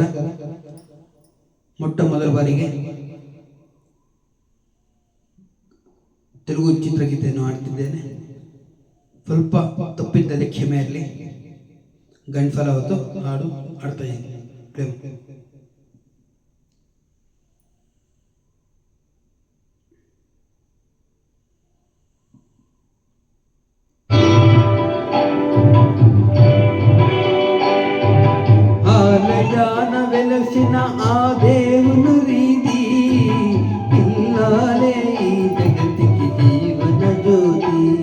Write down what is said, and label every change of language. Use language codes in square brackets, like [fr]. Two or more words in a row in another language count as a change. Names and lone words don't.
[kn] ಮೊಟ್ಟ ಮೊದಲ ಬಾರಿಗೆ ತೆಲುಗು ಚಿತ್ರಗೀತೆಯನ್ನು ಹಾಡ್ತಿದ್ದೇನೆ. ಸ್ವಲ್ಪ ತಪ್ಪಿದ್ದಲ್ಲಿ ಕ್ಷಮೆ ಇರಲಿ. ಗಂಟಲ ಹೊತ್ತು ಹಾಡು ಹಾಡ್ತಾ ಇದ್ದೀನಿ. ಪ್ರೇಮ. [te] ఆలయాన వెలసిన ఆ దేవుని రీతి ఇల్లాలే ఈ జగతికి జీవన జ్యోతి.